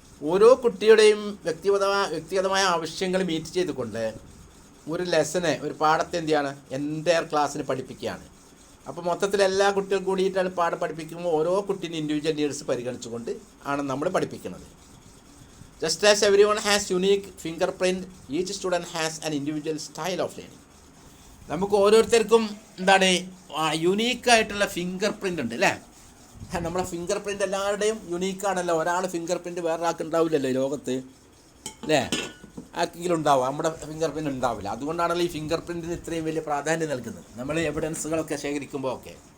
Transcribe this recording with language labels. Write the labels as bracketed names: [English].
[Malayalam] ഓരോ കുട്ടിയുടെയും വ്യക്തിഗതമായ ആവശ്യങ്ങൾ മീറ്റ് ചെയ്തുകൊണ്ട് ഒരു ലെസനെ, ഒരു പാഠത്തെ എന്ത് ചെയ്യാണ്, എൻറ്റയർ ക്ലാസ്സിന് പഠിപ്പിക്കുകയാണ്. അപ്പോൾ മൊത്തത്തിൽ എല്ലാ കുട്ടികളും കൂടിയിട്ടാണ് പാഠം പഠിപ്പിക്കുമ്പോൾ ഓരോ കുട്ടീൻ്റെ ഇൻഡിവിജ്വൽ നീഡ്സ് പരിഗണിച്ചുകൊണ്ട് ആണ് നമ്മൾ പഠിപ്പിക്കുന്നത്. [English] Just as everyone has unique fingerprint, each student has an individual style of learning. [Malayalam] നമുക്ക് ഓരോരുത്തർക്കും എന്താണ് യുണീക്കായിട്ടുള്ള ഫിംഗർ പ്രിൻ്റ് ഉണ്ട് അല്ലേ. നമ്മളെ ഫിംഗർ പ്രിൻ്റ് എല്ലാവരുടെയും യുണീക്കാണല്ലോ. ഒരാൾ ഫിംഗർ പ്രിൻ്റ് വേറൊരാൾക്ക് ഉണ്ടാവില്ലല്ലോ ലോകത്ത് അല്ലേ. ആർക്കെങ്കിലും ഉണ്ടാവും, നമ്മുടെ ഫിംഗർ പ്രിൻ്റ് ഉണ്ടാവില്ല. അതുകൊണ്ടാണല്ലോ ഈ ഫിംഗർ പ്രിൻറ്റിന് ഇത്രയും വലിയ പ്രാധാന്യം നൽകുന്നത് നമ്മൾ എവിഡൻസുകളൊക്കെ ശേഖരിക്കുമ്പോൾ ഒക്കെ.